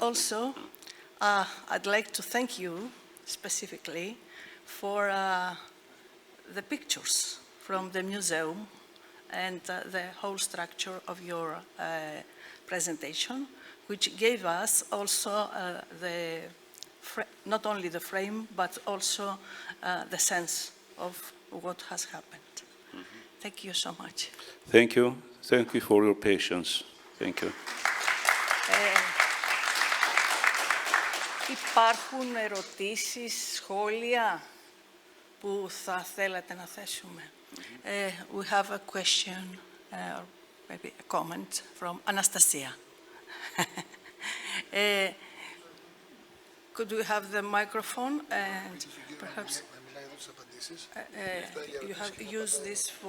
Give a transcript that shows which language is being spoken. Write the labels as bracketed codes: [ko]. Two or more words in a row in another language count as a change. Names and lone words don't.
[en] also, I'd like to thank you specifically for the pictures from the museum and the whole structure of your presentation, which gave us also not only the frame, but also the sense of what has happened. Thank you so much. Thank you. Thank you for your patience. Thank you. [el] Υπάρχουν ερωτήσεις, σχόλια που θα θέλατε να θέσουμε? [en] We have a question, or maybe a comment from Anastasia. Could we have the microphone and perhaps you have used this for